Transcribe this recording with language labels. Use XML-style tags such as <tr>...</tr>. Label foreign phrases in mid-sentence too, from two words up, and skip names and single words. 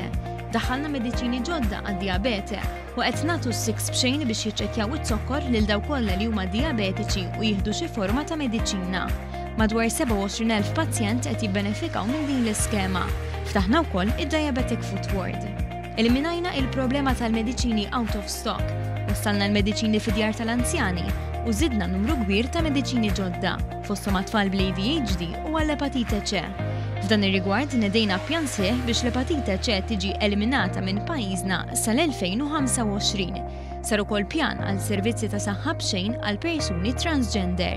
<mt>Daħħalna mediċini ġodda għad-diabete u qed nagħtu s-siks b'xejn biex jiċċekkjaw it-zokkor lil dawk kollha li huma diabetiċi u jieħdu xi forma ta' mediċina. Madwar 27,000 pazjent qed jibbenefikaw minn din l-iskema. Ftaħna wkoll id-Diabetic Foot Ward. Eliminajna il-problema tal-mediċini</mt> <en>out of stock,</en> <mt>wassalna l-mediċini fid-djar tal-anzjani u żidna numru kbir ta' mediċini ġodda, fosthom għat-tfal bl-ADHD u għall-epatite C. F'dan ir-rigward nedejna pjan sieħ biex l-epatite C tiġi eliminata minn pajjiżna sal-2025. Sar ukoll pjan għal servizzi ta' saħħa b'xejn għal persuni transgender.</mt>